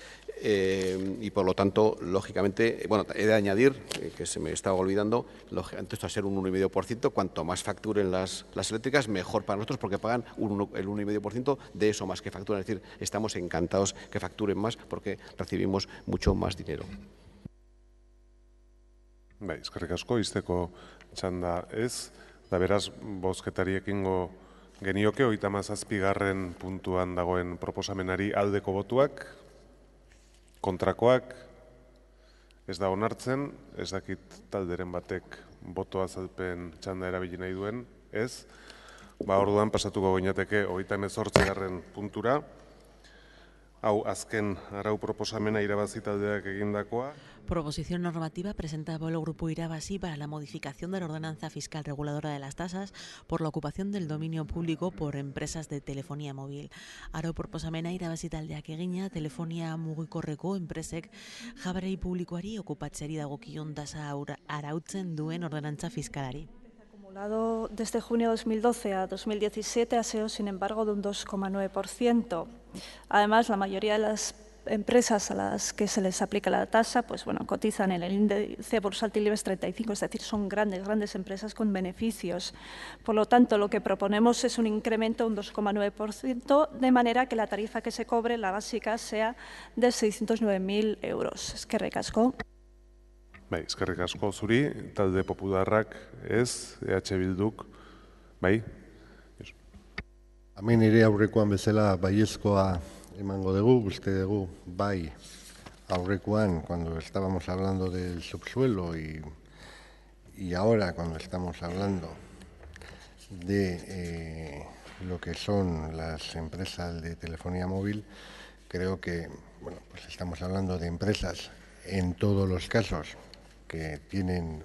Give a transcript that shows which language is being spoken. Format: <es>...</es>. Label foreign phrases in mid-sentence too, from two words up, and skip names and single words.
<es>Y por lo tanto, lógicamente, bueno, he de añadir, que se me estaba olvidando, lógicamente esto va a ser un 1,5%, cuanto más facturen las eléctricas, mejor para nosotros, porque pagan el 1,5% de eso más que facturan. Es decir, estamos encantados que facturen más porque recibimos mucho más dinero.</es> <eu>Bai, eskerrik asko, izteko txanda ez, da beraz, bozketari ekingo genioke, 37. puntuan dagoen proposamenari aldeko botuak, kontrakoak, ez da onartzen, ez dakit talderen batek boto azalpen txanda erabili nahi duen, ez, orduan pasatuko ginateke 38. puntura, hau azken arau proposamena irabazi taldeak egindakoa.</eu> <es>Proposición normativa presentada por el Grupo Irabazi para la modificación de la ordenanza fiscal reguladora de las tasas por la ocupación del dominio público por empresas de telefonía móvil.</es> <eu>Aro proposamena irabazi taldeak egina, telefonia mugikorreko enpresek jaberei publikoari okupatzeari dagokion tasa arautzen duen ordenantza fiskalari.</eu> <es>Acumulado desde junio de 2012 a 2017 ha sido, sin embargo, de un 2,9%. Además, la mayoría de las empresas a las que se les aplica la tasa, pues bueno, cotizan en el índice bursátil IBEX 35, es decir, son grandes empresas con beneficios. Por lo tanto, lo que proponemos es un incremento de un 2,9%, de manera que la tarifa que se cobre, la básica, sea de 609.000 euros.</es> <eu>Eskerrik asko. Bai, eskerrik asko zuri, talde popularrak ez, EH Bilduk, bai? Hemen ere aurrekoan bezala baiezkoa emango dugu, uste dugu, bai, aurrekoan,</eu> <es>cuando estábamos hablando del subsuelo y ahora cuando estamos hablando de lo que son las empresas de telefonía móvil, creo que, bueno, pues estamos hablando de empresas en todos los casos que tienen</es>